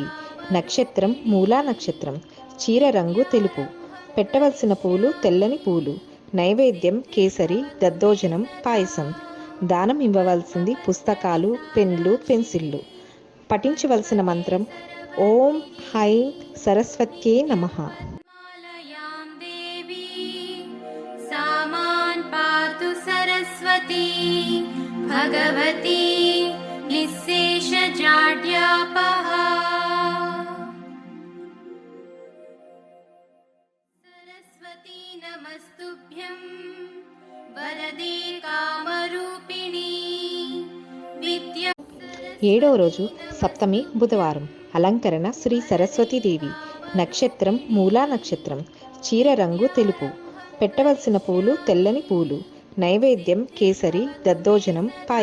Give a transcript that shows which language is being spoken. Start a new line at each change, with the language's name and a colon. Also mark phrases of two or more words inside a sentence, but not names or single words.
Telugu: నక్షత్రం మూలా నక్షత్రం. చీర రంగు తెలుపు. పెట్టవలసిన పూలు తెల్లని పూలు. నైవేద్యం కేసరి, దద్దోజనం, పాయసం. దానం ఇవ్వవలసింది పుస్తకాలు, పెన్లు, పెన్సిళ్ళు. పఠించవలసిన మంత్రం
Sanskrit: ఓం హైం సరస్వత్యే నమః. पातु सरस्वती भगवती निःशेषजाड्यापहा। सरस्वती नमस्तुभ्यं वरदे कामरूपिणी विद्या।
Telugu: ఏడవ రోజు సప్తమి బుధవారం. అలంకరణ శ్రీ సరస్వతీదేవి. నక్షత్రం మూలా నక్షత్రం. చీర రంగు తెలుపు. పెట్టవలసిన పూలు తెల్లని పూలు. నైవేద్యం కేసరి, దద్దోజనం, పాయసం.